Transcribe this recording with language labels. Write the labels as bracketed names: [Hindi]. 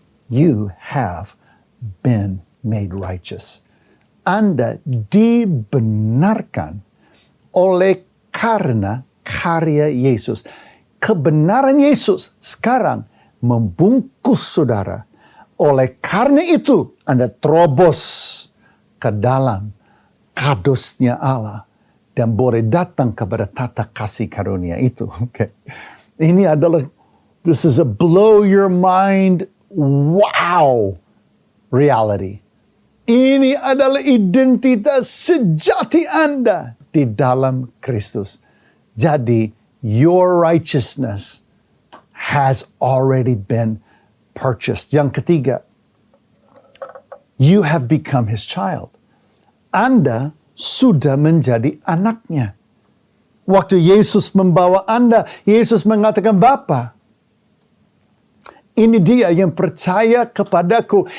[English] You have been made righteous. [Indonesian] Anda dibenarkan oleh karena karya Yesus. Kebenaran Yesus sekarang membungkus saudara. Oleh karena itu, Anda terobos ke dalam kadosnya Allah dan boleh datang kepada tata kasih karunia itu. Okay. Ini adalah, [English] this is a blow your mind, wow, reality. [Indonesian] Ini adalah identitas sejati Anda di dalam Kristus. [English] Jadi, your righteousness has already been purchased. [Indonesian] Yang ketiga, [English] you have become his child. [Indonesian] Anda sudah menjadi anaknya. Waktu Yesus membawa Anda, Yesus mengatakan, Bapa, ini dia yang percaya kepadaku.